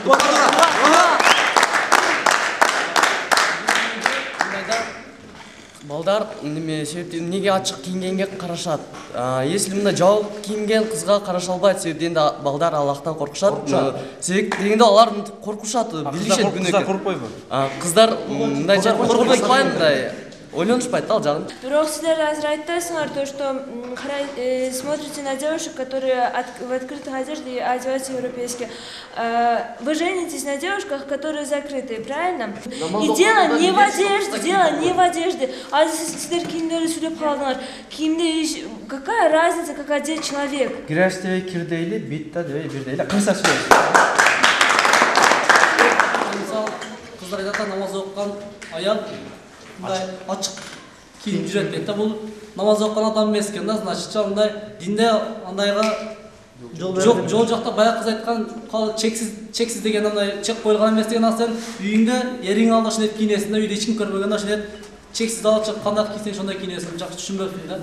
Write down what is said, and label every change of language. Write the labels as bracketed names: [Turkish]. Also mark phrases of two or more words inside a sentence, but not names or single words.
[Kyrgyz] Балдар неге ачык кийингенге карашат? Если мында жабык кийинген кызга караша албайт, себеби балдар Аллахтан коркушат. Себеби дегенде алар коркушат, билишет күнөкө. Кыздар коркпойбу? Кыздар мындай коркпойт, мындай ойлонушпайт ал жагын. Бирок силер азыр айтасыңар [Russian] то, что смотрите на девушек, которые в открытых одежде одеваются европейски. Вы женитесь на девушках, которые закрытые, правильно? И дело не в одежде, [Kyrgyz] А силер кийимдерди сүйлөп калдыңар. [Russian] Кийимде какая разница, как одет человек? [Kyrgyz] Киреш дебей кир дейли, бит да дебей бир дейли. Кырса сүйлөйбүз. Мисалы, кыздар айтат, намаз окуган аял мындай ачык кийинип жүрөт дейт да. Бул намаз окуган адам эмес экен да, значит, мындай динде андайга жол жакта баягы кыз айткан чексиз деген андай чек коюлган эмес деген сен үйүңдө эриң алдында ошондой кийинесиң да, үйдө эч ким көрбөгөндө ошондой чексиз алып кандай кийсең ошондой кийинесиң, жакшы түшүнбөпсүң да.